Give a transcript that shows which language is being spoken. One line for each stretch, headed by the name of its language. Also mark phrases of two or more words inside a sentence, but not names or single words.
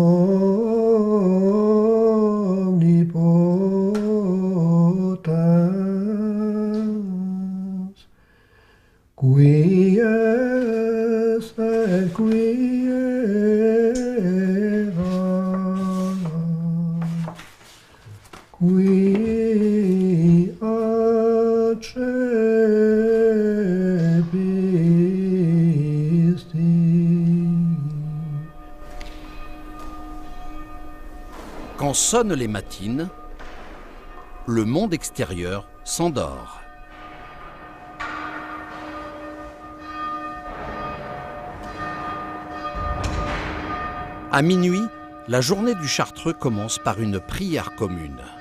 Latin: omnipotens qui est et qui era qui accepisti.
French: Quand sonnent les matines, le monde extérieur s'endort. À minuit, la journée du Chartreux commence par une prière commune.